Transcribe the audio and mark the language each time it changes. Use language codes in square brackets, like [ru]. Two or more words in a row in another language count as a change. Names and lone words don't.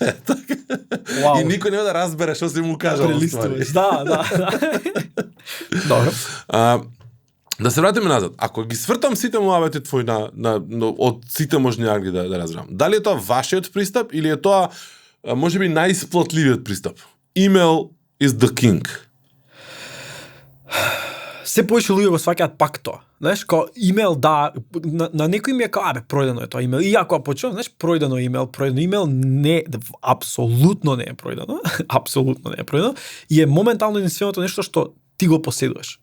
[mk] И никој нема да разбере што си му кажал. Прелистувач. Да. Добро. Да се вратиме назад. Ако ги свртам сите муабети твои од сите можни англи да разберам. Дали е тоа вашиот пристап или е тоа можеби најисплатливиот пристап? [en] Email is the king. [mk] Се повеќе луѓе го сваќаат пак тоа. Знаеш, као имейл на некој ми е као пројдено е тоа имейл. И ако почнам, знаеш, пројдено имейл не апсолутно не е пројдено. Апсолутно не е пројдено и е моментално единственото нешто што ти го поседуваш.